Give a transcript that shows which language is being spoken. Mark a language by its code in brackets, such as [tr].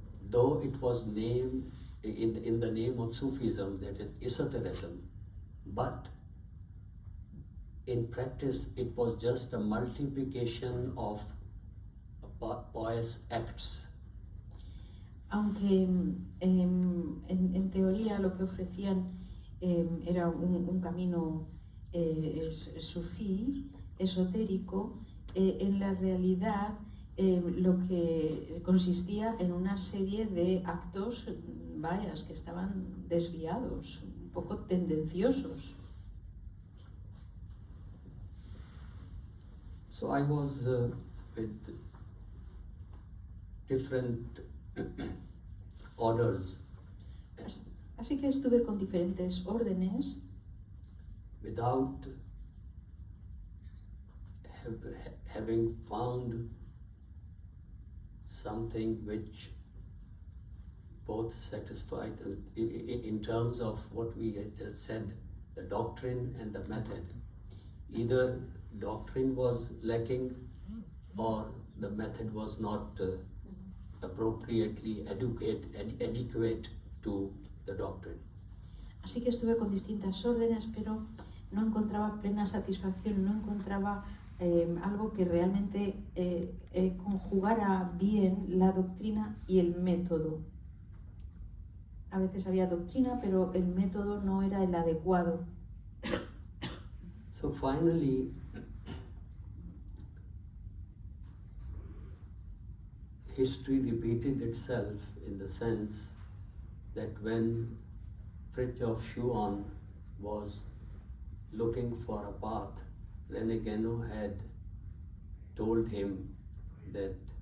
[en] though it was named in the name of Sufism, that is esotericism, but in practice it was just a multiplication of pious acts. [es] Aunque en teoría lo que ofrecían era un camino sufí, esotérico, en la realidad lo que consistía en una serie de actos, vayas, que estaban desviados, un poco tendenciosos. [en] So I was with different orders. [es] Así que estuve con diferentes órdenes. [en] Without having found something which both satisfied in terms of what we had just said, the doctrine and the method. Either doctrine was lacking or the method was not appropriately adequate to the doctrine. [es] Así que estuve con distintas órdenes, pero no encontraba plena satisfacción, no encontraba algo que realmente conjugara bien la doctrina y el método. A veces había doctrina, pero el método no era el adecuado. [en] So finally, history repeated itself in the sense that when Fridtjof Schuon was looking for a path, René Guénon had told him that